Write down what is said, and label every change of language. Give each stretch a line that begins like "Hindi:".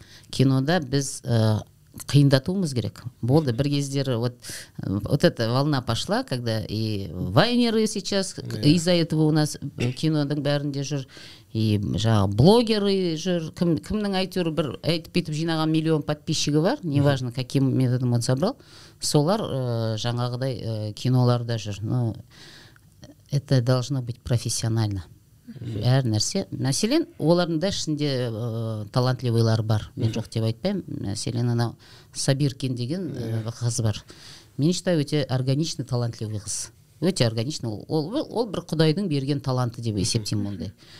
Kazakh: Кинода біз қиындатуымыз керек. Болды, бір кездері
Russian: вот эта волна пошла, когда и вайнеры сейчас из-за этого у нас
Kazakh: киноның бәрінде жүр, и жаңағы блогеры жүр, кімнің әйтеуір бір айтып бүйтіп жинаған миллион подписчигі бар,
Russian: неважно каким методом он собрал,
Kazakh: солар жаңағыдай киноларда жүр.
Russian: Но это должно быть профессионально.
Kazakh: Әр нәрсе. Мәселен, олардың да ішінде талантливыйлар бар. Мен жоқ деп айтпаймын. Мәселен, анау Сабиркин деген қыз бар. Мен считаю, өте органичный, талантливый қыз. Өте органичный. Ол бір құдайдың берген таланты деп есептеймін ондай.